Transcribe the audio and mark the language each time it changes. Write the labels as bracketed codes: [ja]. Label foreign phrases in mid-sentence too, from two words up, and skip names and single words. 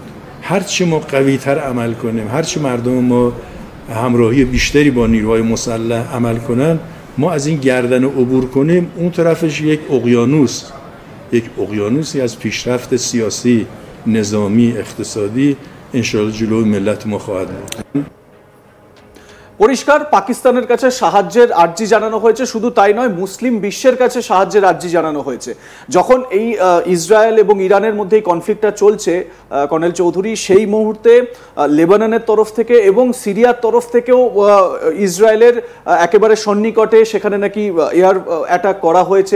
[fa] هرچی ما قوی‌تر عمل کنیم، هرچی مردم ما همراهی بیشتری با نیروهای مسلح عمل کنند، ما از این گردن عبور کنیم، اون طرفش یک اقیانوسی از پیشرفت سیاسی، نظامی، اقتصادی انشاءالله جلوی ملت ما خواهد بود. [bn] পরিষ্কার পাকিস্তানের কাছে সাহায্যের আর্জি জানানো হয়েছে, শুধু তাই নয়, মুসলিম বিশ্বের কাছে সাহায্যের আর্জি জানানো হয়েছে। যখন এই ইসরায়েল এবং ইরানের মধ্যে এই কনফ্লিক্টটা চলছে কর্নেল চৌধুরী, সেই মুহূর্তে লেবাননের তরফ থেকে এবং সিরিয়ার তরফ থেকেও ইসরায়েলের একেবারে সন্নিকটে সেখানে নাকি [en] air attack [bn] করা হয়েছে।